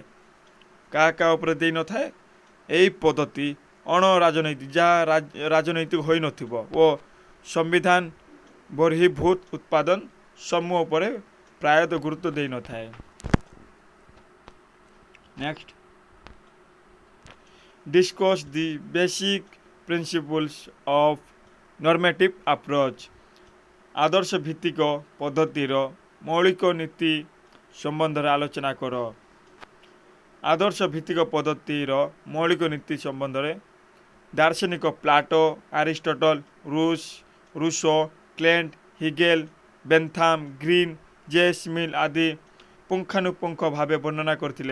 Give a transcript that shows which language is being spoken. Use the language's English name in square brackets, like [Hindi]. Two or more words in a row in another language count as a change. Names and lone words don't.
[Odia] କାହା ଉପରେ ଦେଇନଥାଏ? ଏହି ପଦ୍ଧତି ଅଣ ରାଜନୈତିକ ଯାହା ରାଜନୈତିକ ହୋଇନଥିବ ଓ ସମ୍ବିଧାନ ବହିର୍ଭୂତ ଉତ୍ପାଦନ ସମୂହ ଉପରେ ପ୍ରାୟତଃ ଗୁରୁତ୍ୱ ଦେଇନଥାଏ। [English] ନେକ୍ସଟ discuss the basic principles of normative approach। [Odia] ଆଦର୍ଶ ଭିତ୍ତିକ ପଦ୍ଧତିର ମୌଳିକ ନୀତି ସମ୍ବନ୍ଧରେ ଆଲୋଚନା କର। ଆଦର୍ଶ ଭିତ୍ତିକ ପଦ୍ଧତିର ମୌଳିକ ନୀତି ସମ୍ବନ୍ଧରେ ଦାର୍ଶନିକ ପ୍ଲାଟୋ ଆରିଷ୍ଟଟଲ ରୁସୋ କ୍ଲେଣ୍ଟ ହିଗେଲ ବେନ୍ଥାମ ଗ୍ରୀନ ଜେସ୍ ମିଲ୍ ଆଦି ପୁଙ୍ଖାନୁପୁଙ୍ଖ ଭାବେ ବର୍ଣ୍ଣନା କରିଥିଲେ।